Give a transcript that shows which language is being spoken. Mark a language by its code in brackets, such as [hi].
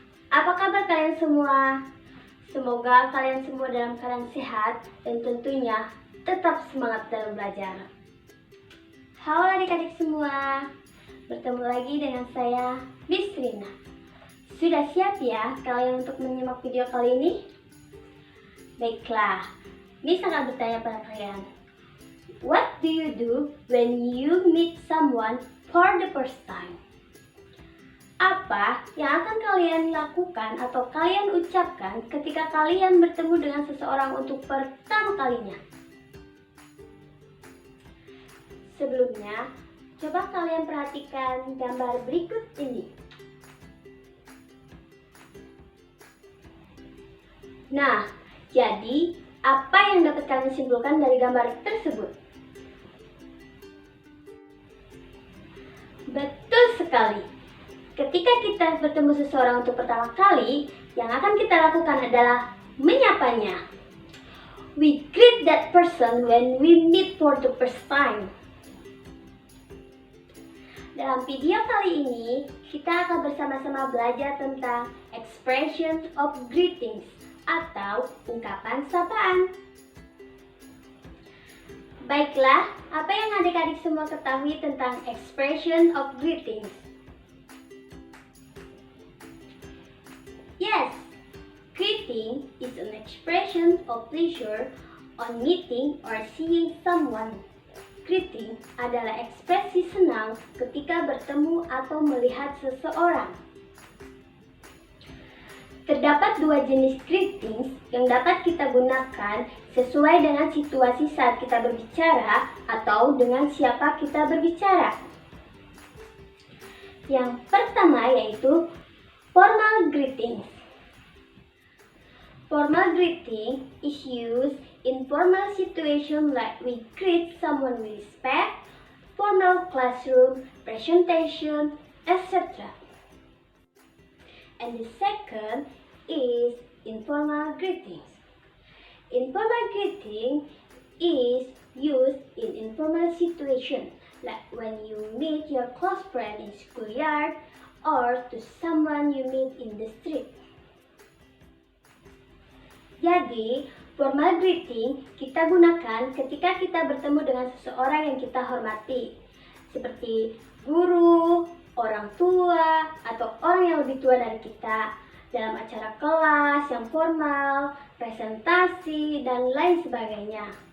[id] Apa kabar kalian semua? Semoga kalian semua dalam keadaan sehat dan tentunya tetap semangat dalam belajar. Halo adik-adik semua, bertemu lagi dengan saya, Miss Rina. Sudah siap ya kalian untuk menyimak video kali ini? Baiklah, Miss akan bertanya pada kalian. [en] What do you do when you meet someone for the first time? [id] Apa yang akan kalian lakukan atau kalian ucapkan ketika kalian bertemu dengan seseorang untuk pertama kalinya? Sebelumnya, coba kalian perhatikan gambar berikut ini. Nah, jadi apa yang dapat kalian simpulkan dari gambar tersebut? Betul sekali. Ketika kita bertemu seseorang untuk pertama kali, yang akan kita lakukan adalah menyapanya. [en] We greet that person when we meet for the first time. [id] Dalam video kali ini, kita akan bersama-sama belajar tentang expression of greetings atau ungkapan sapaan. Baiklah, apa yang adik-adik semua ketahui tentang expression of greetings? [en] Yes, greeting is an expression of pleasure on meeting or seeing someone. [id] Greeting adalah ekspresi senang ketika bertemu atau melihat seseorang. Terdapat dua jenis greetings yang dapat kita gunakan sesuai dengan situasi saat kita berbicara atau dengan siapa kita berbicara. Yang pertama yaitu formal greeting. [en] Formal greeting is used in formal situation like we greet someone with respect, formal classroom, presentation, etc. And the second is informal greetings. Informal greeting is used in informal situation like when you meet your close friend in schoolyard or to someone you meet in the street. [id] Jadi, formal greeting kita gunakan ketika kita bertemu dengan seseorang yang kita hormati, seperti guru, orang tua, atau orang yang lebih tua dari kita, dalam acara kelas yang formal, presentasi, dan lain sebagainya.